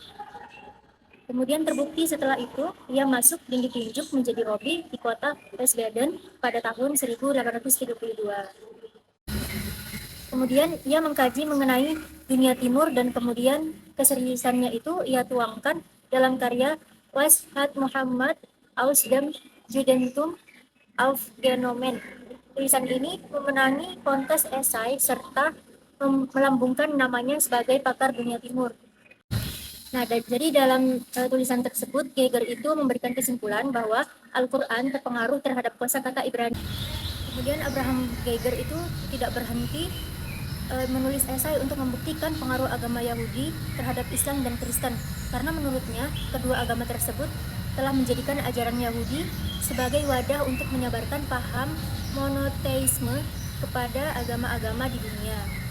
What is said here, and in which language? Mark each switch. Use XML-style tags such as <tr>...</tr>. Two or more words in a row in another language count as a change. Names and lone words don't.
<id>Kemudian terbukti setelah itu, ia masuk dan ditunjuk menjadi robi di kota Wiesbaden pada tahun 1832. Kemudian ia mengkaji mengenai dunia timur dan kemudian keseriusannya itu ia tuangkan dalam karya Was hat Muhammad aus dem Judentum aufgenommen. Tulisan ini memenangi kontes esai serta melambungkan namanya sebagai pakar dunia timur. Nah, jadi dalam tulisan tersebut, Geiger itu memberikan kesimpulan bahwa Al-Quran terpengaruh terhadap kosakata Ibrani. Kemudian Abraham Geiger itu tidak berhenti menulis esai untuk membuktikan pengaruh agama Yahudi terhadap Islam dan Kristen, karena menurutnya kedua agama tersebut telah menjadikan ajaran Yahudi sebagai wadah untuk menyebarkan paham monoteisme kepada agama-agama di dunia.</id>